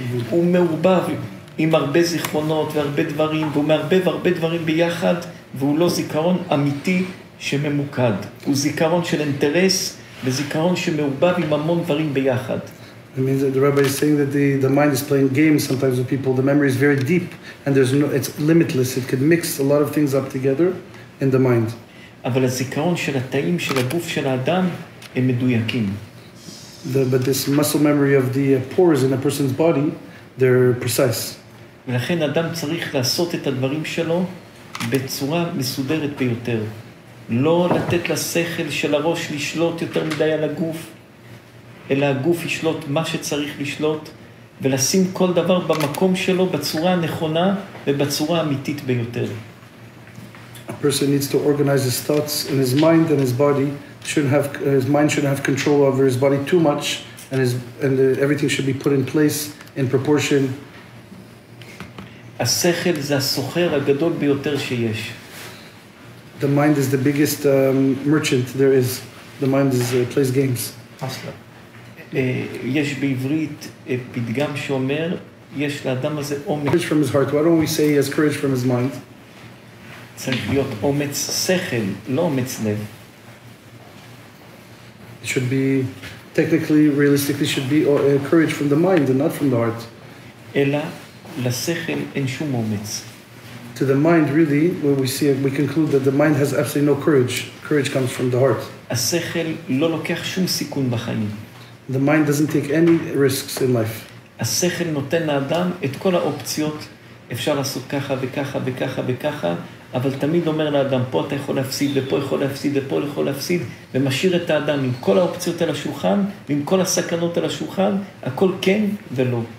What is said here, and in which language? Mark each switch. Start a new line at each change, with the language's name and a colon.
Hebrew: הוא מעורבב עם הרבה זיכרונות והרבה דברים, והוא מערבב הרבה דברים ביחד, והוא לא זיכרון אמיתי שממוקד. הוא זיכרון של אינטרס, וזיכרון שמעורבב עם המון דברים ביחד.
English: It means that the rabbi is saying that the mind is playing games sometimes with people. The memory is very deep, and it's limitless. It can mix a lot of things up together in the mind.
Hebrew: אבל הזיכרון של התאים של הגוף של האדם הם מדויקים.
English: But this muscle memory of the pores in a person's body, they're precise.
Hebrew: ולכן אדם צריך לעשות את הדברים שלו בצורה מסודרת ביותר. לא לתת לשכל של הראש לשלוט יותר מדי על הגוף, אלא הגוף ישלוט מה שצריך לשלוט, ולשים כל דבר במקום שלו בצורה הנכונה ובצורה האמיתית ביותר.
English: A person needs to organize his thoughts in his mind and his body. His mind shouldn't have control over his body too much, and everything should be put in place in proportion.
Hebrew: השכל זה הסוחר הגדול ביותר שיש.
English: The mind is the biggest merchant there is. The mind plays games.
Hebrew: יש בעברית פתגם שאומר, יש לאדם הזה אומץ.
English: Courage from his heart. Why don't we say he has courage from his mind?
Hebrew: צריך להיות אומץ שכל, לא אומץ לב.
English: It should be, technically, realistically, should be courage from the mind and not from the heart.
Hebrew: אלא לשכל אין שום אומץ.
English: To the mind, really, when we conclude that the mind has absolutely no courage. Courage comes from the heart.
Hebrew: השכל לא לוקח שום סיכון בחיים.
English: The mind doesn't take any risks in life.
Hebrew: השכל נותן לאדם את כל האופציות, אפשר לעשות ככה וככה וככה וככה, אבל תמיד אומר לאדם, פה אתה יכול להפסיד, ופה יכול להפסיד, ופה יכול להפסיד, ומשאיר את האדם עם כל האופציות על השולחן, ועם כל הסכנות על השולחן, הכל כן ולא.